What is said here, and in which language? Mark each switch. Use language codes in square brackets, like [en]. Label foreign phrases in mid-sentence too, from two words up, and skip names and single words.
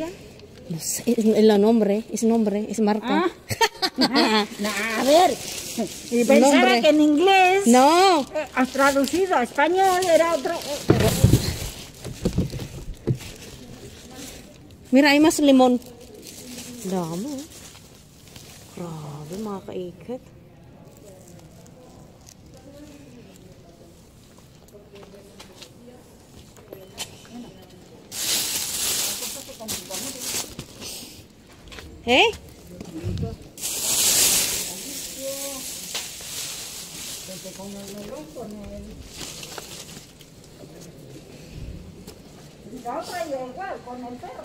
[es] no sé, es el nombre, es marca. Ah. No, a ver, y pensaba Nombre. que en inglés No, has traducido a español era otro. mira, hay más limón. [tl] Dami. Grabe, mga kaiket. [es] ¿Eh? La otra y igual, con el perro.